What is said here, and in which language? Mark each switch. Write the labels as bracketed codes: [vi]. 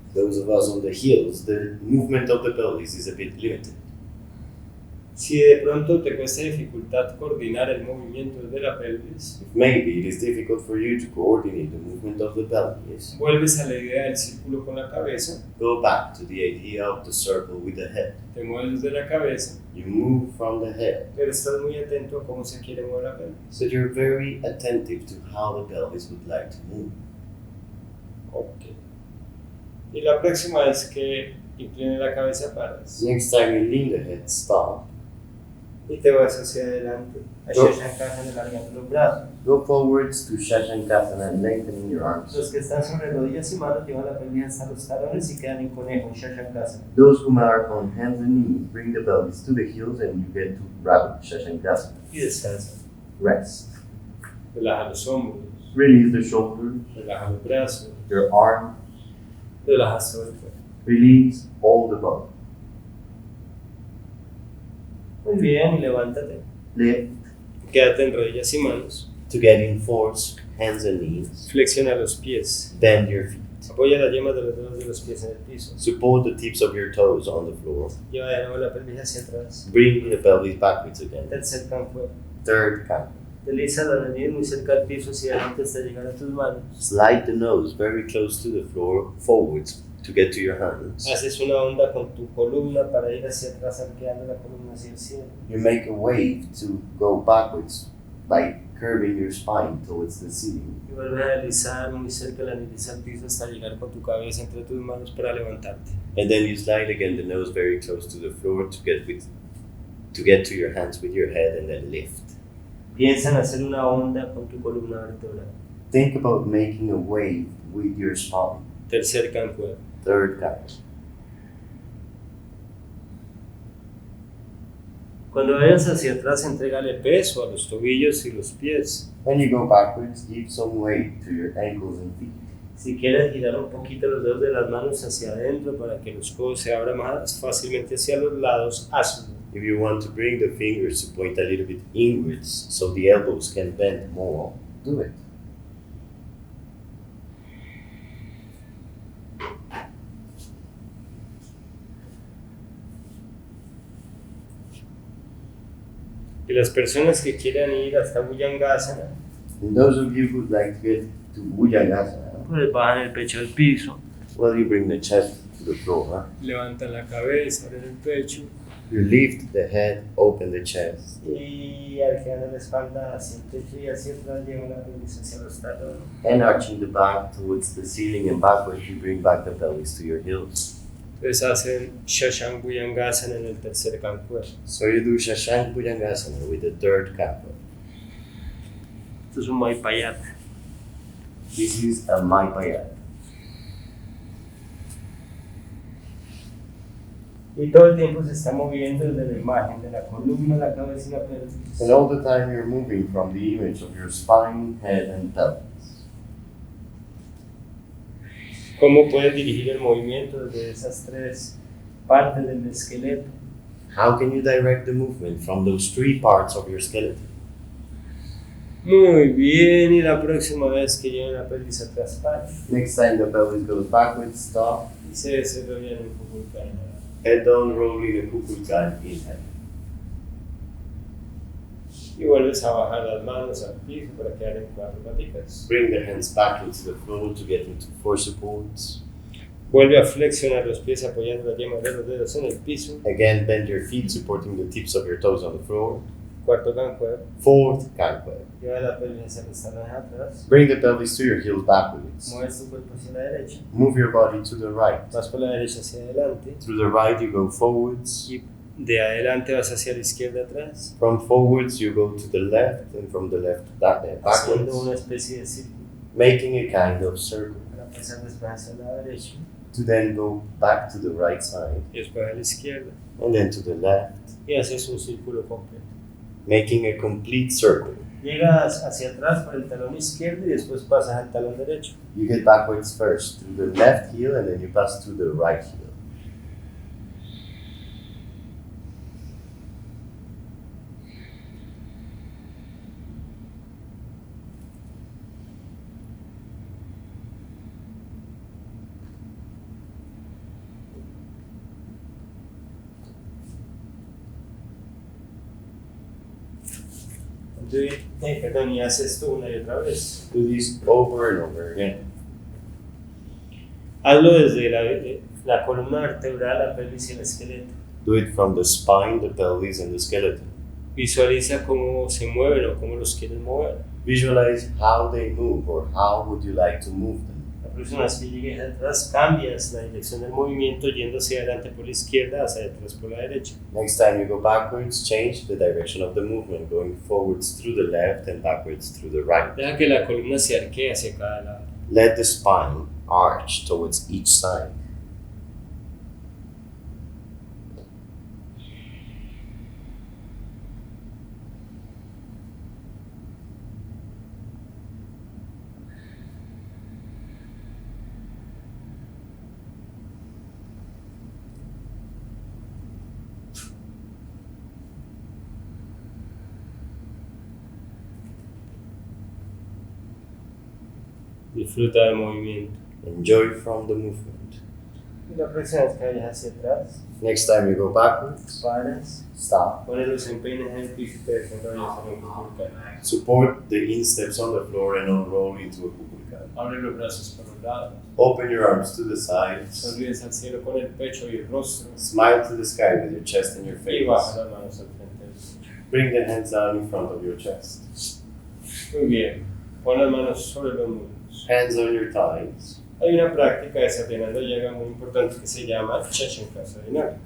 [en] Those of us on the heels, the movement of the pelvis is a bit limited. [es] Si de pronto te cuesta dificultad coordinar el movimiento de la pelvis, [en] If maybe it is difficult for you to coordinate the movement of the pelvis, [es] vuelves a la idea del círculo con la cabeza, [en] go back to the idea of the circle with the head. [es] te mueves desde la cabeza, [en] You move from the head, [es] pero estás muy atento a cómo se quiere mover la pelvis. [en] so you're very attentive to how the pelvis would like to move. [es] Ok. Y la próxima vez que inclines la cabeza, paras. [en] Next time you lean the head, stop. [es] Y te vas hacia adelante, a [en] Go. [es] shashankasana, alargando los brazos. [en] Go forwards to shashankasana and lengthening your arms. [es] Los que están sobre rodillas y manos llevan la pelvis hasta los talones y quedan en conejo, en shashankasana. [en] Those who are on hands and knees bring the pelvis to the heels and you get to rabbit shashankasana. [es] Y descansa. [en] Rest. [es] Relaja los hombros, [en] Release the shoulders, [es] relaja los brazos, [en] your arms. [es] relajas todo el cuerpo. [en] Release all the body. [es] Muy bien, y levántate. [en] Lift [es] Quédate en rodillas y manos. [en] to get in force, hands and knees. [es] Flexiona los pies. [en] Bend your feet. [es] Apoya las yemas de los dedos de los pies en el piso. [en] Support the tips of your toes on the floor. [es] Lleva de nuevo la pelvis hacia atrás. [en] Bring the pelvis backwards again. [es] Tercer Kankuebs. [en] Third count. [es] Desliza la nariz muy cerca del piso hacia adelante hasta llegar a tus manos. [en] Slide the nose very close to the floor, forwards to get to your hands. [es] Haces una onda con tu columna para ir hacia atrás, arqueando la columna hacia el cielo. [en] You make a wave to go backwards by curving your spine towards the ceiling. [es] Y vuelves a deslizar muy cerca la nariz al piso hasta llegar con tu cabeza entre tus manos para levantarte. [en] And then you slide again the nose very close to the floor to get to your hands with your head and then lift. [es] Piensa en hacer una onda con tu columna vertebral. [en] Think about making a wave with your spine. [es] Tercer Kankuebs. [en] Third count. [es] Cuando vayas hacia atrás, entrégale peso a los tobillos y los pies. [en] When you go backwards, give some weight to your ankles and feet. [es] Si quieres girar un poquito los dedos de las manos hacia adentro para que los codos se abran más fácilmente hacia los lados, hazlo. [en] If you want to bring the fingers to point a little bit inwards so the elbows can bend more, do it. [es] Y las personas que quieran ir hasta bhujangasana, [en] And those of you who'd like to get to bhujangasana, [es] pues bajan el pecho al piso, [en] well, you bring the chest to the floor. [es] levantan la cabeza, abren el pecho [en] You lift the head, open the chest, [es] y arqueando la espalda hacia el techo y hacia atrás llevan la pelvis hacia los talones. [en] and arching the back towards the ceiling and backwards, you bring back the pelvis to your heels. [es] Entonces hacen shashankasana en el tercer Kankuebs. [en] So you do shashank bhujangasana with the third Kankuebs. [es] Esto es un maipayat. [en] This is a maipayat. [es] Y todo el tiempo se está moviendo desde la imagen de la columna, la cabeza y la pelvis. [en] And all the time you're moving from the image of your spine, head, and pelvis. [es] ¿Cómo puedes dirigir el movimiento desde esas tres partes del esqueleto? [en] How can you direct the movement from those three parts of your skeleton? [es] Muy bien, y la próxima vez que lleven la pelvis atrás, para. [en] Next time the pelvis goes backwards, stop. [es] Y se desarrollan en Kukulkan. [en] Head down, rolling a kukulkan, inhale. [es] Y vuelves a bajar las manos al piso para quedar en 4 paticas. [en] Bring the hands back into the floor to get into 4 supports. [es] Vuelve a flexionar los pies apoyando la yema de los dedos en el piso. [en] Again, bend your feet, supporting the tips of your toes on the floor. [es] Cuarto Kankuebs. [en] 4th Kankuebs. [es] Lleva la pelvis hacia los talones atrás. [en] Bring the pelvis to your heels backwards. [es] Mueves tu cuerpo hacia la derecha. [en] Move your body to the right. [es] Vas por la derecha hacia adelante. [en] Through the right, you go forwards. [es] Y de adelante vas hacia la izquierda atrás. [en] From forwards, you go to the left, and from the left, [es] Haciendo [en] backwards. [es] una especie de círculo. [en] Making a kind of circle. [es] Para pasar después hacia la derecha. [en] To then go back to the right side, [es] Y después a la izquierda. [en] and then to the left. [es] Y haces un círculo completo. [en] Making a complete circle. [es] Llegas hacia atrás por el talón izquierdo y después pasas al talón derecho. [en] You get backwards first, through the left heel, and then you pass to the right heel. [es] Perdón, y haces esto una y otra vez. [en] Do this over and over again. [es] Hazlo desde la columna vertebral, la pelvis y el esqueleto. [en] Do it from the spine, the pelvis, and the skeleton. [es] Visualiza cómo se mueven o cómo los quieres mover. [en] Visualize how they move, or how would you like to move them. [es] La próxima vez que llegues atrás, cambias la dirección del movimiento yendo hacia adelante por la izquierda, hacia atrás por la derecha. [en] Next time you go backwards, change the direction of the movement, going forwards through the left and backwards through the right. [es] Deja que la columna se arquee hacia cada lado. [en] Let the spine arch towards each side. [es] Disfruta del movimiento. [en] Enjoy from the movement. [es] Y la próxima vez que vayas hacia atrás, [en] Next time you go backwards, [es] paras, [en] stop. [es] pones los empeines en el piso y te desarrollas en un Kukulkan. [en] Support the insteps on the floor and unroll into a kukulkan. [es] Abre los brazos por los lados. [en] Open your arms to the sides. [es] Sonríes al cielo con el pecho y el rostro. [en] Smile to the sky with your chest and your [es] Y baja [en] face. [es] las manos al frente del pecho. [en] Bring the hands down in front of your chest. [es] Muy bien. Pon las manos sobre los muslos. [en] Hands on your thighs. [es] Hay una práctica desafiando yoga muy importante que se llama shashankasana dinámica.